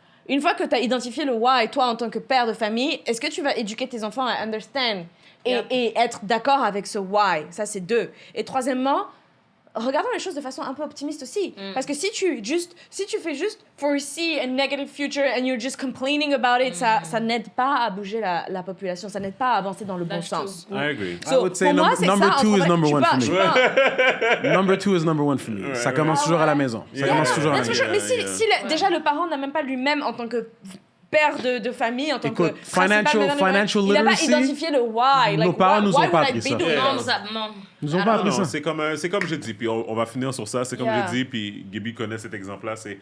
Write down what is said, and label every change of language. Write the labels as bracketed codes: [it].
[fr] Une fois que tu as identifié le why, toi, en tant que père de famille, est-ce que tu vas éduquer tes enfants à understand et être d'accord avec ce why? Ça, c'est 2. Et troisièmement, regardons les choses de façon un peu optimiste aussi. Parce que si tu fais juste [en] foresee a negative future and you're just complaining about it, [fr] ça n'aide pas à bouger la population, ça n'aide pas à avancer dans le bon sens. [en] I agree. I would say number 2 is number 1 for me. Number 2 is number 1 for me. [fr] Ça commence toujours à la maison. Ça commence toujours à la maison. Mais si déjà le parent n'a même pas lui-même en tant que père de famille, en tant que [en] financial literacy, [fr] il n'a pas identifié le why. Nos parents nous ont pas appris ça. Nous ont pas appris ça. C'est comme je dis, puis on va finir sur ça. C'est comme je dis, puis Gaby connaît cet exemple-là.